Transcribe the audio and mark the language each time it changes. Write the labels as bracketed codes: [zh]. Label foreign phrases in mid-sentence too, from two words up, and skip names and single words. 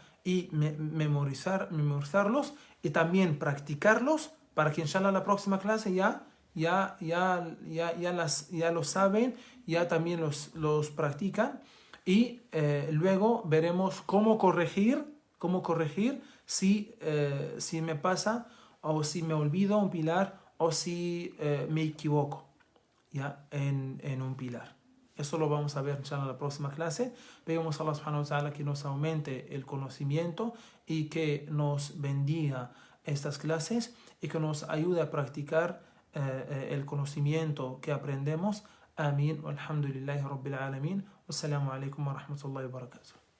[es] Y memorizarlos y también practicarlos para que inshallah la próxima clase ya lo saben, ya también los practican y luego veremos cómo corregir si me pasa o si me olvido un pilar o si me equivoco ya en un pilar. Eso lo vamos a ver inshallah en la próxima clase. Pedimos a Allah [ar] سبحانه وتعالى [es] que nos aumente el conocimiento y que nos bendiga estas clases y que nos ayude a practicar el conocimiento que aprendemos. Amén. [ar] الحمد لله رب العالمين. والسلام عليكم ورحمة الله وبركاته.